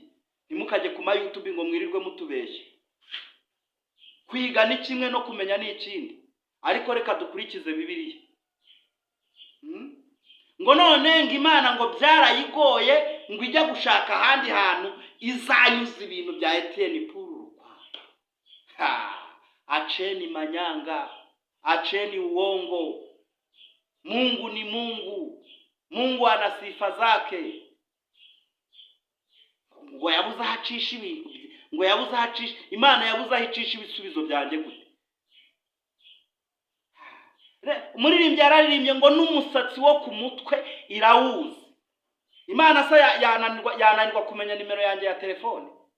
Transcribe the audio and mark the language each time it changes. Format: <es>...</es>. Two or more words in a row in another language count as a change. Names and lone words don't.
<rn>Ntimukajye ku YouTube ngo mwirirwe mutubeshye. Kwiga ni kimwe no kumenya ni ikindi, ariko reka dukurikize Bibiliya. Ngo none ngo Imana ngo byarayigoye ngo ijya gushaka ahandi hantu izanyuza ibintu bya Etienne Puru.</rn> <sw>Acheni manyanga, acheni uongo. Mungu ni Mungu, Mungu ana sifa zake.</sw> <rn>Ngo yabuze ahacisha ibintu, ngo yabuze ahacisha, Imana yabuze ahicisha ibisubizo byanjye gute? Umuririmbyi yararirimbye ngo n'umusatsi wo ku mutwe irawuzi. Imana se yananirwa kumenya nimero yanjye ya telefone?</rn>